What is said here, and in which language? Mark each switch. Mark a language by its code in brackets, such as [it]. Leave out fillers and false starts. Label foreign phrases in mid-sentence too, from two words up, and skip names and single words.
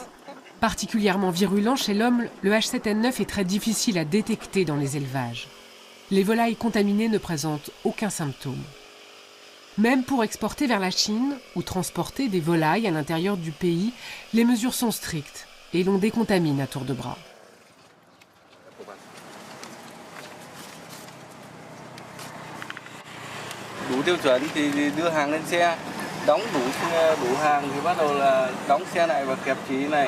[fr] Particulièrement virulent chez l'homme, le H7N9 est très difficile à détecter dans les élevages. Les volailles contaminées ne présentent aucun symptôme. Même pour exporter vers la Chine ou transporter des volailles à l'intérieur du pays, les mesures sont strictes et l'on décontamine à tour de bras. [vi] Đủ tiêu chuẩn thì đưa hàng lên xe, đóng đủ hàng thì bắt đầu là đóng xe lại và kẹp chỉ này.